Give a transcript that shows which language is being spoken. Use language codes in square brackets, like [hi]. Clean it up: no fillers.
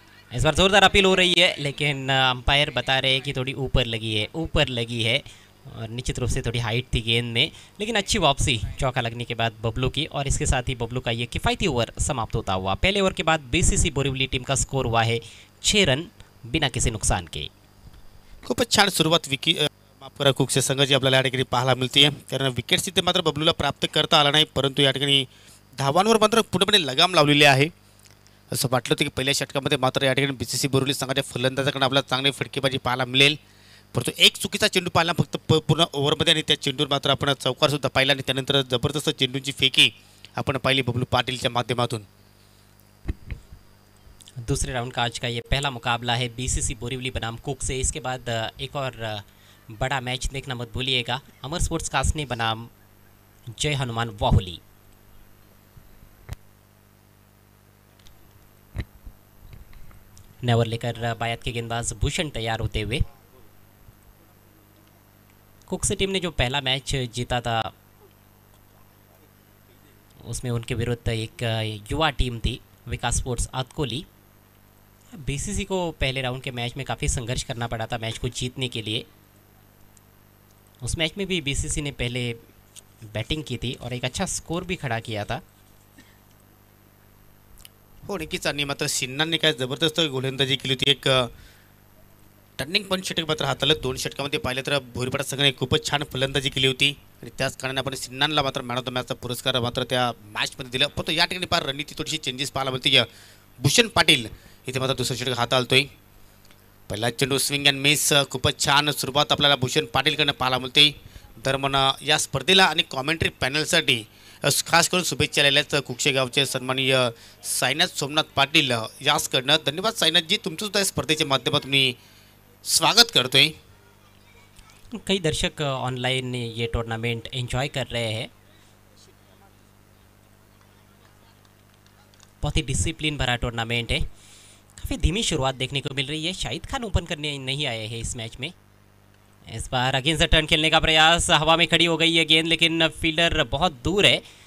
[hi] इस बार ज़ोरदार अपील हो रही है लेकिन अंपायर बता रहे हैं कि थोड़ी ऊपर लगी है और निश्चित रूप से थोड़ी हाइट थी गेंद में लेकिन अच्छी वापसी चौका लगने के बाद बबलू की और इसके साथ ही बबलू का ये किफ़ायती ओवर समाप्त होता हुआ। पहले ओवर के बाद बीसीसी बोरिवली टीम का स्कोर हुआ है 6 रन बिना किसी नुकसान के। [mr] खूपच छान सुरुवात माफ करा कुकसे संघाची आपल्याला या ठिकाणी पाहायला मिळते कारण विकेट्स तिथे मात्र बबलूला प्राप्त करता आला नाही परंतु या ठिकाणी धावांवर मात्र पूर्णपणे लगाम लावलेली आहे। असं वाटलं होतं की पहिल्या षटकामध्ये मात्र या ठिकाणी बीसीसी बोरिवली संघाच्या फलंदाजाकडे आपल्याला चांगली फटकेबाजी पाहायला मिळेल परंतु एक चुकीचा चेंडू पाहिला फक्त पूर्ण ओव्हरमध्ये आणि त्या चेंडूवर मात्र आपण चौकार सुद्धा पाहिला आणि त्यानंतर जबरदस्त चेंडूंची फेकी आपण पाहिली बबलू पाटीलच्या माध्यमातून। [hi] दूसरे राउंड का आज का ये पहला मुकाबला है बीसीसी बोरीवली बनाम कुक से। इसके बाद एक और बड़ा मैच देखना मत भूलिएगा, अमर स्पोर्ट्स कासनी बनाम जय हनुमान वाहुली। नेवर लेकर बायत के गेंदबाज भूषण तैयार होते हुए। कुक्स टीम ने जो पहला मैच जीता था उसमें उनके विरुद्ध एक युवा टीम थी विकास स्पोर्ट्स आतकोली। बीसीसी को पहले राउंड के मैच में काफ़ी संघर्ष करना पड़ा था मैच को जीतने के लिए। उस मैच में भी बीसीसी ने पहले बैटिंग की थी और एक अच्छा स्कोर भी खड़ा किया था। [mr] हो नक्कीच आणि मात्र सिन्नांनी काय जबरदस्त गोलंदाजी केली होती। एक टर्निंग पॉईंट षटक मात्र हाताळलं। 2 षटकामध्ये पाहिलं तर भोरीपाडा संघाने खूपच छान फलंदाजी केली होती आणि त्याच कारणाने आपण सिन्नांना मात्र मॅन ऑफ द मॅचचा पुरस्कार मात्र त्या मॅचमध्ये दिला। पण या ठिकाणी फार रणनीती थोडीशी चेंजेस पाहायला मिळते। भूषण पाटील इथे मात्र दुसरं षटक हाताळतोय। पहिला चेंडू स्विंग अँड मिस, खूपच छान सुरुवात आपल्याला भूषण पाटीलकडनं पाहायला मिळते। दरम्यान या स्पर्धेला आणि कॉमेंट्री पॅनलसाठी खास करून शुभेच्छा आलेल्या कुक्षे गावचे सन्माननीय साईनाथ सोमनाथ पाटील याचकडनं धन्यवाद। साईनाथजी, तुमचं सुद्धा स्पर्धेच्या माध्यमातून मी स्वागत करतोय। [hi] कई दर्शक ऑनलाइन ये टूर्नामेंट एंजॉय कर रहे हैं। बहुत ही डिसिप्लिन भरा टूर्नामेंट है। काफ़ी धीमी शुरुआत देखने को मिल रही है। शाहिद खान ओपन करने नहीं आए हैं इस मैच में। इस बार अगेंस्ट द टर्न खेलने का प्रयास, हवा में खड़ी हो गई है गेंद लेकिन फील्डर बहुत दूर है।